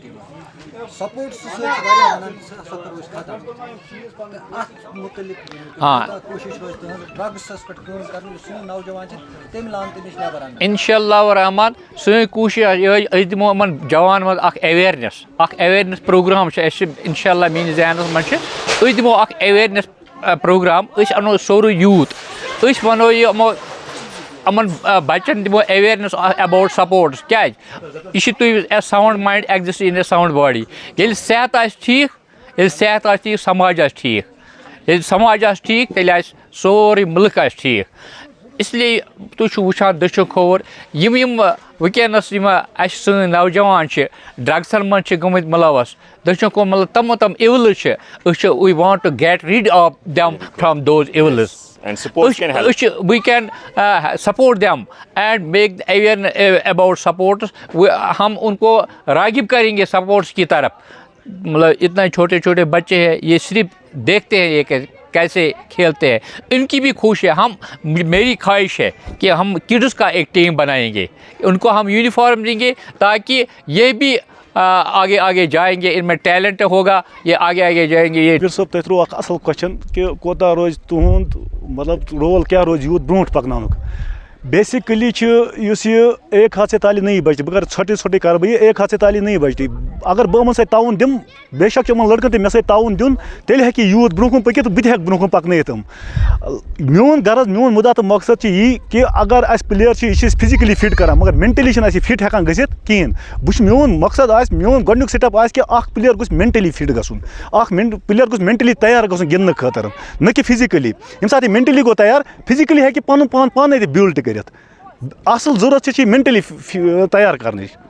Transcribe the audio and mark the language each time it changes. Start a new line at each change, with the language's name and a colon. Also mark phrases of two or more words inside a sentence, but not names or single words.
Arabic: اِنشاء اللہ
Kashmiri: رحمان سٲنۍ کوٗشِش آسہِ یِہوٚے أسۍ دِمو یِمن جوانن منٛز اکھ
English: awareness program
Kashmiri: چھُ اَسہِ
Arabic: اِنشاء اللہ
Kashmiri: میٲنِس ذہنس منٛز چھِ أسۍ دِمو اکھ
English: awareness program
Kashmiri: أسۍ اَنو سورُے یوٗتھ أسۍ وَنو یِمن بَچن دِمو
English: awareness about sports
Kashmiri: کیازِ یہِ چھِ تُہۍ ساوُنٛڈ
English: mind exist in a sound body
Kashmiri: ییٚلہِ صحت آسہِ ٹھیٖک سماج آسہِ ٹھیٖک ییٚلہِ سماج آسہِ ٹھیٖک تیٚلہِ آسہِ سورُے مُلک آسہِ ٹھیٖک اِسلیے تُہۍ چھِو وٕچھان دٔچھُن کھووُر یِم وٕنکٮ۪نَس یِم اَسہِ سٲنۍ نوجوان چھِ ڈرٛگسَن منٛز چھِ گٔمٕتۍ مُلوث دٔچھُن کھووُر مطلب تِم اِولٕز چھِ أسۍ چھِ
English: we want to get rid of them from those evils we can support them and make about supports
Urdu: ہم ان کو راغب کریں گے سپورٹس کی طرف مطلب اتنے چھوٹے چھوٹے بچے ہیں یہ صرف دیکھتے ہیں یہ کیسے کھیلتے ہیں ان کی بھی خوش ہے میری خواہش ہے کہ ہم کڈس کا ایک ٹیم بنائیں گے ان کو ہم یونیفارم دیں گے تاکہ یہ بھی آگے جائیں گے ان میں ٹیلنٹ ہوگا یہ آگے جائیں گے یہ
Kashmiri: صٲب تۄہہِ ترٛوو اکھ اصل کوسچن کہ کوتاہ روزِ تُہُنٛد مطلب رول کیٛاہ روزِ یوٗتھ برونٛٹھ پکناونُک بیسکلی چھُ یُس
Urdu: یہِ ایک ہاتھ سے تالی نہیں بجتی
Kashmiri: بہٕ کَرٕ ژھۄٹٕے کرٕ بہٕ
Urdu: یہِ ایک ہاتھ سے تالی نہیں بجتی
Kashmiri: اگر بہٕ یِمن سۭتۍ تعاوُن دِمہٕ بے شک چھُ یِمن لڑکن تہِ مےٚ سۭتۍ تعاوُن دیُن تیٚلہِ ہیٚکہِ یوٗتھ برونٛہہ کُن پٔکِتھ بہٕ تہِ ہیٚکہٕ برونٛہہ کُن پکنٲیِتھ یِم میون غرض میون مُدا تہٕ مقصد چھُ یی کہِ اگر اَسہِ پٕلیر چھِ یہِ چھِ أسۍ
English: physically fit
Kashmiri: کران مگر مینٹلی چھِنہٕ اَسہِ یہِ فِٹ ہٮ۪کان گٔژھِتھ کِہیٖنۍ بہٕ چھُس میون مقصد آسہِ میون گۄڈنیُک سِٹٮ۪پ آسہِ کہِ اکھ پٕلیر گوٚژھ
English: mentally fit
Kashmiri: گژھُن اکھ پٕلیر گوٚژھ مینٹلی تیار گژھُن گِنٛدنہٕ خٲطرٕ نہ کہِ فِزِکٔلی ییٚمہِ ساتہٕ یہِ مینٹلی گوٚو تیار فِزِکٔلی ہیٚکہِ پنُن پان پانے تہِ بِلڈ تہِ کٔرِتھ اصل ضروٗرت چھِ مینٹلی تیار کرنٕچ